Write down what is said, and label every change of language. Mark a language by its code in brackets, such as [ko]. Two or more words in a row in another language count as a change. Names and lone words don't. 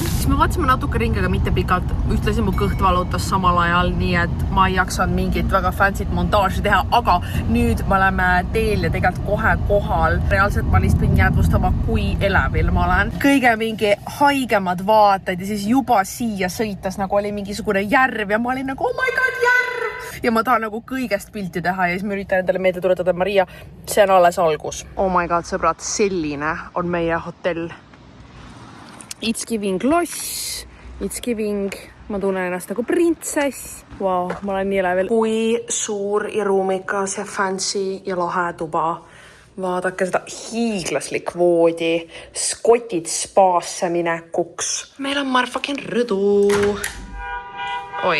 [et] Siis me vaatasime natuke ringi, aga mitte pikalt. Ühtlasi mu kõht valutas samal ajal, nii et ma ei jaksanud mingit väga fancy't montaaži teha, aga nüüd me oleme teel ja tegelikult kohe kohal. Reaalselt ma lihtsalt võin jäädvustama, kui elevil ma olen. Kõige mingi haigemad vaated ja siis juba siia sõitas nagu oli mingisugune järv ja ma olin nagu, [en] oh my god, [et] järv! Ja ma tahan nagu kõigest pilti teha ja siis ma üritan endale meelde tuletada, Maria, see on alles algus. [en] Oh my god, [et] sõbrad, selline on meie hotell. [en] It's giving loss, it's giving, [et] ma tunnen ennast nagu printsess. Wow, ma olen nii elevil. Kui suur ja ruumikas ja fancy ja lahe tuba. Vaadake seda hiiglaslik voodi, skotid spaasse minekuks. Meil on motherfucking rõdu. Oi.